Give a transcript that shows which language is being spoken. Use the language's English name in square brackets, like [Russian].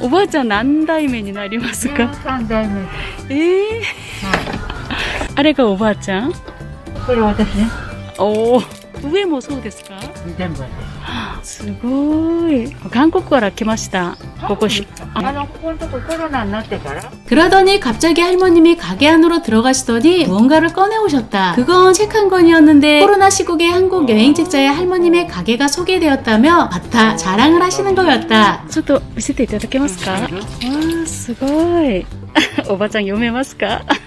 [Japanese] おばあちゃん何代目になりますか 13代目。あれがおばあちゃん？これ私ね。おー、上もそうですか？全部私。すごい。韓国から来ました。ここし。ここのとこコロナになってから [Korean] 그러더니 갑자기 할머님이 가게 안으로 들어가시더니 무언가를 꺼내오셨다. 그건 책 한 권이었는데 코로나 시국에 한국 여행책자의 할머님의 가게가 소개되었다며 맞다 자랑을 하시는 거였다. [Japanese] ちょっと見せていただけますか？わー、すごい。おばちゃん読めますか？